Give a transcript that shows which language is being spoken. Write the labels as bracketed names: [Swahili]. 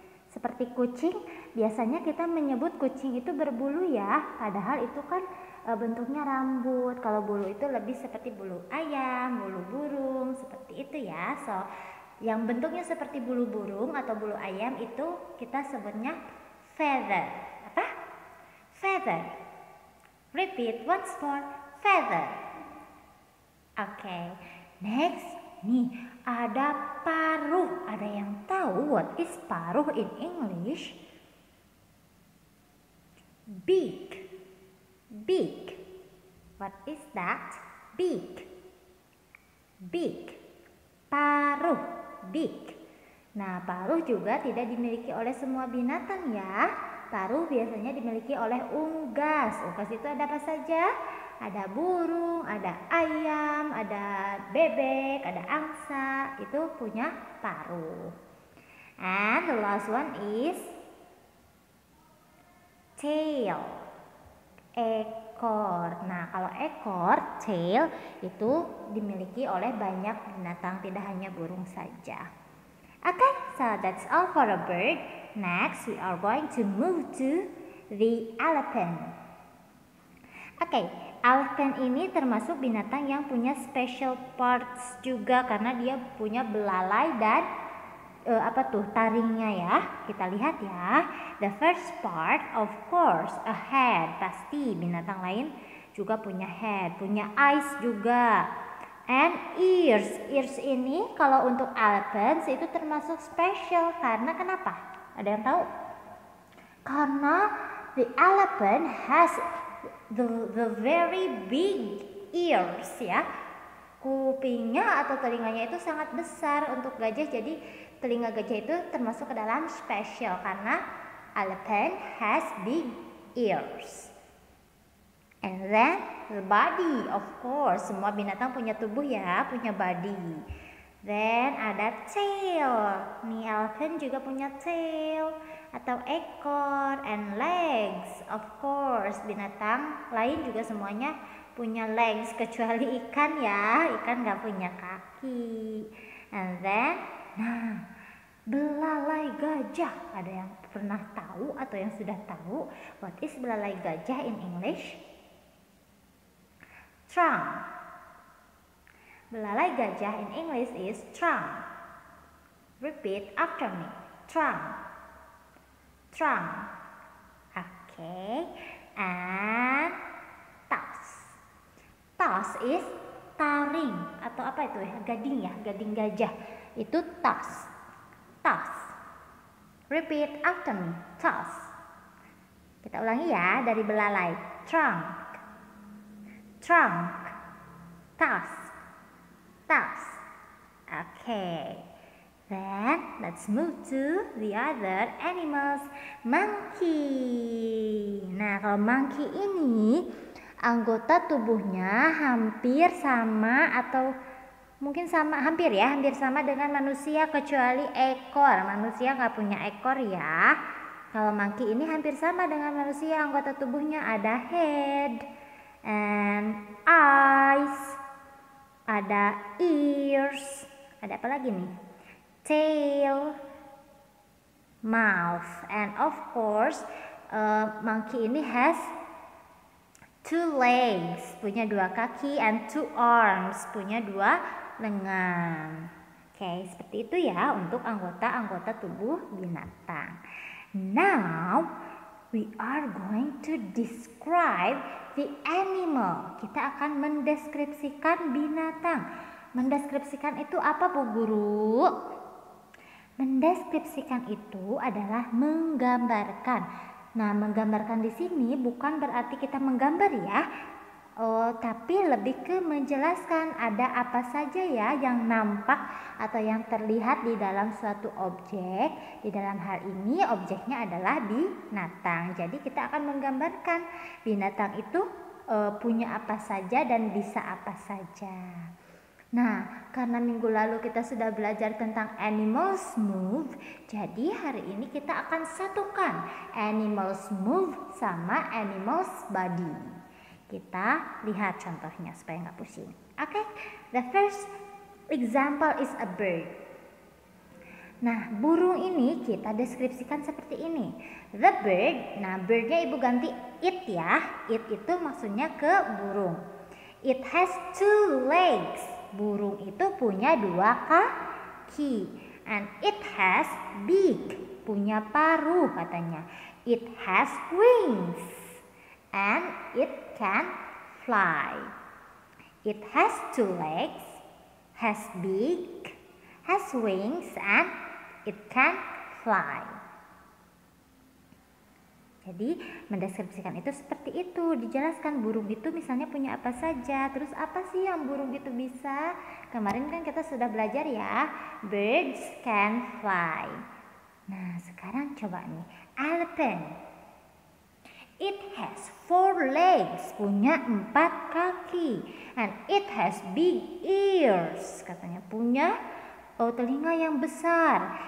[Indonesian] Seperti kucing, biasanya kita menyebut kucing itu berbulu ya, padahal itu kan bentuknya rambut. Kalau bulu itu lebih seperti bulu ayam, bulu burung, seperti itu ya. So, yang bentuknya seperti bulu burung atau bulu ayam itu kita sebutnya feather. Apa? Feather. [English] Repeat once more, feather. [Indonesian] Okay, next. Nih, ada paruh. Ada yang tahu [English] what is paruh in English? Beak. What is that? Beak. [Indonesian] Paruh, beak. Nah, paruh juga tidak dimiliki oleh semua binatang ya. Paruh biasanya dimiliki oleh unggas. Unggas itu ada apa saja? Ada burung, ada ayam, ada bebek, ada angsa, itu punya paruh. [English] And the last one is tail, [Indonesian] ekor. Nah, kalau ekor, [English] tail, [Indonesian] itu dimiliki oleh banyak binatang, tidak hanya burung saja. [English] Okay, so that's all for a bird. Next, we are going to move to the elephant. [Indonesian] Okay, elephant ini termasuk binatang yang punya special parts juga karena dia punya belalai dan taringnya ya. Kita lihat ya. [English] The first part, of course, a head. [Indonesian] Pasti binatang lain juga punya head, punya eyes juga. [English] And ears. [Indonesian] Ears ini kalau untuk elephants itu termasuk special karena kenapa? Ada yang tahu? [English] Karena the elephant has the very big ears ya. [Indonesian] Kupingnya atau telinganya itu sangat besar untuk gajah, jadi telinga gajah itu termasuk ke dalam special karena [English] elephant has big ears. And then the body, of course, [Indonesian] semua binatang punya tubuh ya, punya body. Then ada tail. Nih elephant juga punya tail atau ekor, [English] and legs. Of course, [Indonesian] binatang lain juga semuanya punya legs kecuali ikan ya. Ikan nggak punya kaki. And then, nah, belalai gajah. Ada yang pernah tahu atau yang sudah tahu [English] what is belalai gajah in English? Trunk. [Indonesian] Belalai gajah [English] in English is trunk. Repeat after me. Trunk. Trunk. Okay. And toss. [Indonesian] Toss is taring atau apa itu ya? Gading ya, gading gajah. Itu toss. Toss. [English] Repeat after me. Toss. [Indonesian] Kita ulangi ya dari belalai. [English] Trunk. Trunk. Toss. Toss. Okay. Then let's move to the other animals. Monkey. [Indonesian] Nah, kalau monkey ini anggota tubuhnya hampir sama atau mungkin sama, hampir sama dengan manusia kecuali ekor. Manusia nggak punya ekor ya. Kalau monkey ini hampir sama dengan manusia, anggota tubuhnya ada [English] head and eyes, [Indonesian] ada ears, ada apa lagi nih? [English] Tail, mouth, and of course monkey ini has two legs, [Indonesian] punya dua kaki, [English] and two arms, [Indonesian] punya dua lengan. Oke, seperti itu ya untuk anggota-anggota tubuh binatang. [English] Now we are going to describe the animal. [Indonesian] Kita akan mendeskripsikan binatang. Mendeskripsikan itu apa Bu Guru? Mendeskripsikan itu adalah menggambarkan. Nah, menggambarkan di sini bukan berarti kita menggambar ya. Tapi lebih ke menjelaskan ada apa saja ya yang nampak atau yang terlihat di dalam suatu objek. Di dalam hal ini objeknya adalah binatang. Jadi kita akan menggambarkan binatang itu punya apa saja dan bisa apa saja. Nah, karena minggu lalu kita sudah belajar tentang animals move, jadi hari ini kita akan satukan animals move sama animals body. Kita lihat contohnya supaya nggak pusing. [English] Okay, the first example is a bird. [Indonesian] Nah, burung ini kita deskripsikan seperti ini. [English] The bird, [Indonesian] nah birdnya ibu ganti it ya. It itu maksudnya ke burung. [English] It has two legs. [Indonesian] Burung itu punya dua kaki. [English] And it has beak, [Indonesian] punya paruh katanya. [English] It has wings. And it can fly. It has two legs, has beak, has wings, and it can fly. [Indonesian] Jadi mendeskripsikan itu seperti itu, dijelaskan burung itu misalnya punya apa saja, terus apa sih yang burung itu bisa. Kemarin kan kita sudah belajar ya, [English] birds can fly. [Indonesian] Nah sekarang coba nih, elephant. [English] It has four legs, [Indonesian] punya 4 kaki, [English] and it has big ears, [Indonesian] katanya punya telinga yang besar.